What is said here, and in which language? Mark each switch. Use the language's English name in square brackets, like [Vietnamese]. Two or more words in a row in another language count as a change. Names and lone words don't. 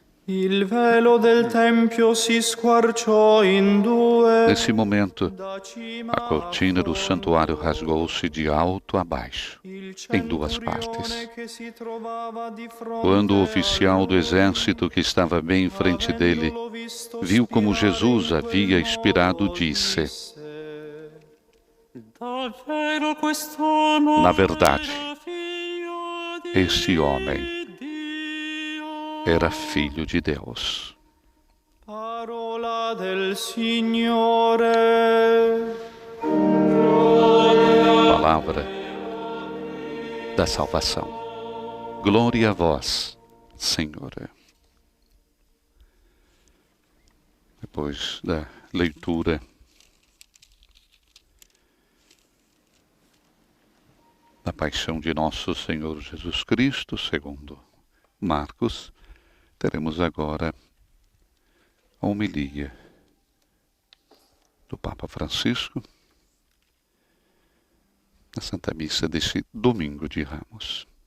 [Italian] Il velo del tempio si squarciò in due. [Portuguese] Nesse momento, a cortina do santuário rasgou-se de alto a baixo, em duas partes. Quando o oficial do exército que estava bem em frente dele viu como Jesus havia expirado, disse: na verdade, este homem era filho de Deus. [Italian] Parola del Signore. [Portuguese] Palavra da salvação. Glória a vós, Senhor. Depois da leitura da paixão de nosso Senhor Jesus Cristo, segundo Marcos, teremos agora a homilia do Papa Francisco na Santa Missa deste Domingo de Ramos.